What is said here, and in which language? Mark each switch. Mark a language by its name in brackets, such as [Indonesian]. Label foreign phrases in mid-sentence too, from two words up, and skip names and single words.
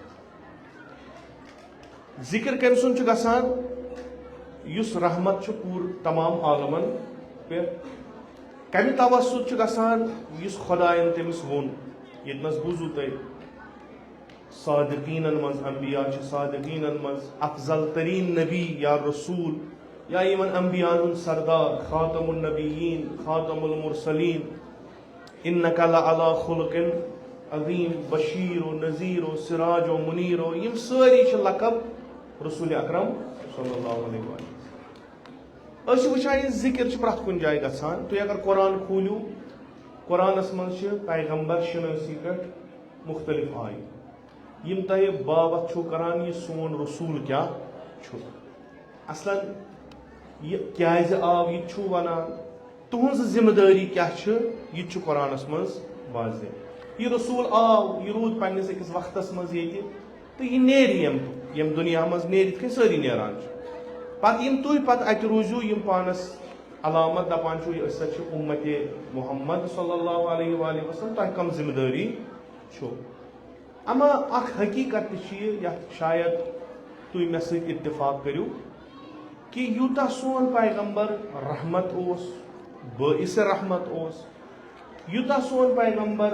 [Kashmiri] ذکر کٔمۍ سُنٛد چھُ گژھان یُس رحمت چھُ پوٗرٕ تمام عالمن پٮ۪ٹھ کمہِ توسط چھُ گژھان یُس خدایَن تٔمِس ووٚن یتنس بوزو تُہۍ صادقینن منٛز انبیاء چھِ صادقینن منٛز افضل ترین نبی یا رسول یا یمن انبیاءن ہُنٛد سردار خاتم النبیین خاتم المرسلین [Arabic] انک لعلی خلق عظیم [Kashmiri] بشیر و نذیر و سراج و منیر و یم سٲری چھِ لقب رسول اکرم صلی اللہ علیہ وآلہ أسۍ چھِ وٕچھان یہِ ذکر چھُ پرٛٮ۪تھ کُنہِ جایہِ گژھان تُہۍ اگر قرآن کھوٗلِو قرآنس منٛز چھِ پیغمبر شنٲسی پٮ۪ٹھ مختلف آیہِ یم تۄہہِ بابت چھُو کران یہِ سون رسول کیٛاہ چھُ اصلاً یہِ کیٛازِ آو یہِ چھُو ونان تُہنٛز ذمہٕ دٲری کیٛاہ چھِ یہِ چھُ قرآنس منٛز واضح یہِ رسول آو یہِ روٗد پننِس أکِس وقتس منٛز ییٚتہِ تہٕ یہِ نیرِ ییٚمہِ دُنیا منٛز نیرِ یِتھ کٔنۍ سٲری نیران چھِ پتہٕ یِم تُہۍ پتہٕ اتہِ روٗزِو یِم پانس علامت دپان چھُ أسۍ ہسا چھِ اُمتِ محمد صلی اللہ علیہ وآلہ وسلم تۄہہِ کم ذمہٕ دٲری چھو اما اکھ حقیقت تہِ چھِ یہِ یتھ شاید تُہۍ مےٚ سۭتۍ اتفاق کٔرِو کہ یوٗتاہ سون پیغمبر رحمت اوس باعث رحمت اوس یوٗتاہ سون پیغمبر